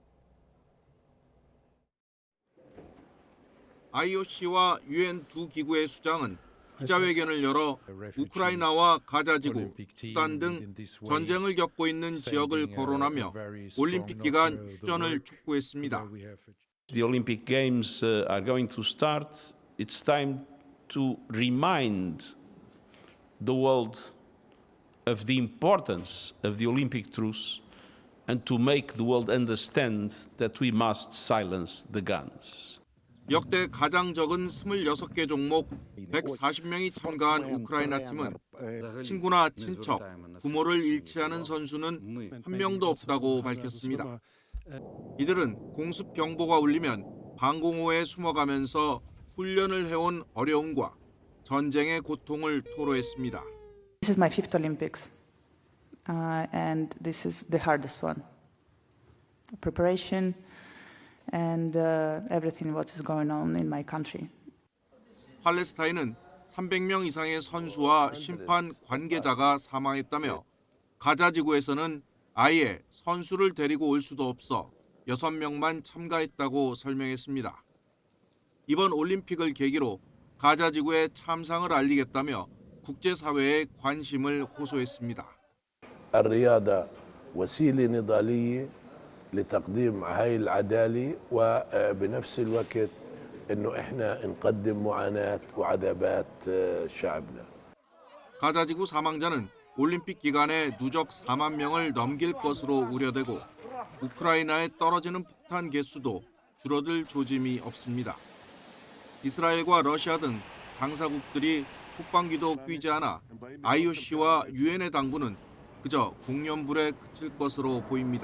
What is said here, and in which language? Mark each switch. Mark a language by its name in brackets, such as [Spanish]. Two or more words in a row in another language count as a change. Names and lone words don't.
[Korean] IOC와 유엔 두 기구의 수장은 기자회견을 열어 우크라이나와 가자지구, 수단 등 전쟁을 겪고 있는 지역을 거론하며 올림픽 기간 휴전을 촉구했습니다. [English] The Olympic Games are going to start. It's time to remind the world of the importance of the Olympic truce and to make the world understand that we must silence the guns. [Korean] 역대 가장 적은 26개 종목 140명이 참가한 우크라이나 팀은 친구나 친척, 부모를 잃지 않은 선수는 한 명도 없다고 밝혔습니다. 이들은 공습 경보가 울리면 방공호에 숨어가면서 훈련을 해온 어려움과 전쟁의 고통을 토로했습니다. [English] This is my fifth Olympics, and this is the hardest one. Preparation and everything what is going on in my country. [Korean] 팔레스타인은 300명 이상의 선수와 심판 관계자가 사망했다며 가자 지구에서는 아예 선수를 데리고 올 수도 없어 6명만 참가했다고 설명했습니다. 이번 올림픽을 계기로 가자 지구의 참상을 알리겠다며 국제사회에 관심을 호소했습니다. [Arabic] الرياضة وسيلة نضالية لتقديم هاي العدالة وبنفس الوقت إنه إحنا نقدم معاناة وعذابات شعبنا. [Korean] 가자지구 사망자는 올림픽 기간에 누적 4만 명을 넘길 것으로 우려되고 우크라이나에 떨어지는 폭탄 개수도 줄어들 조짐이 없습니다. 이스라엘과 러시아 등 당사국들이 폭방기도 끼지 않아 IOC와 유엔의 당부는 그저 공연불에 그칠 것으로 보입니다.